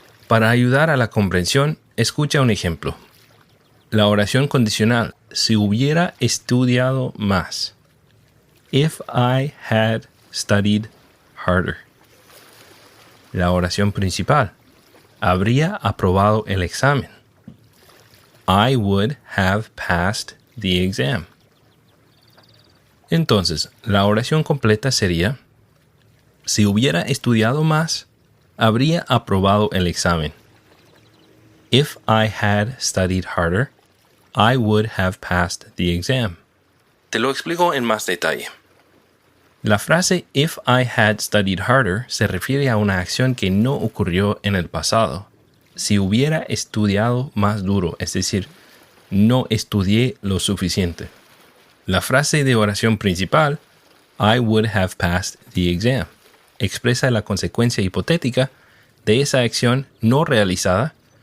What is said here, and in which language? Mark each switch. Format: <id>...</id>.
<es>Para ayudar a la comprensión, escucha un ejemplo. La oración condicional, si hubiera estudiado más.</es> <en>If I had studied harder.</en> <es>La oración principal, habría aprobado el examen.</es> <en>I would have passed the exam.</en> <es>Entonces, la oración completa sería: si hubiera estudiado más, habría aprobado el examen.</es> <en>If I had studied harder, I would have passed the exam.</en> <es>Te lo explico en más detalle. La frase</es> <en>if I had studied harder</en> <es>se refiere a una acción que no ocurrió en el pasado. Si hubiera estudiado más duro, es decir, no estudié lo suficiente. La frase de oración principal,</es> <en>I would have passed the exam,</en> <es>expresa la consecuencia hipotética de esa acción no realizada.</es>